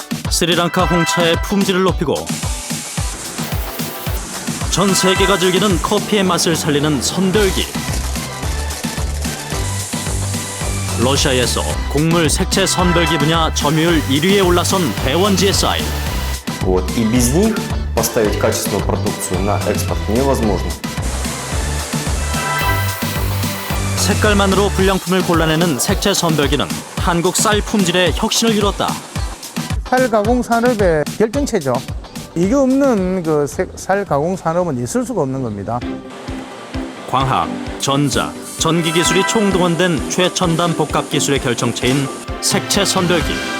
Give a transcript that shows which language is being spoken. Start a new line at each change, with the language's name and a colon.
Korean: 스리랑카 홍차의 품질을 높이고 전 세계가 즐기는 커피의 맛을 살리는 선별기. 러시아에서 곡물 색채 선별기 분야 점유율 1위에 올라선 대원 GSI.
Russian: Вот. И без них поставить качественную продукцию на экспорт невозможно.
Korean: 색깔만으로 불량품을 골라내는 색채 선별기는 한국 쌀 품질의 혁신을 이뤘다. 쌀 가공 산업의 결정체죠. 이게 없는 그 쌀 가공 산업은 있을 수가 없는 겁니다. 광학, 전자, 전기 기술이 총동원된 최첨단 복합 기술의 결정체인 색채 선별기.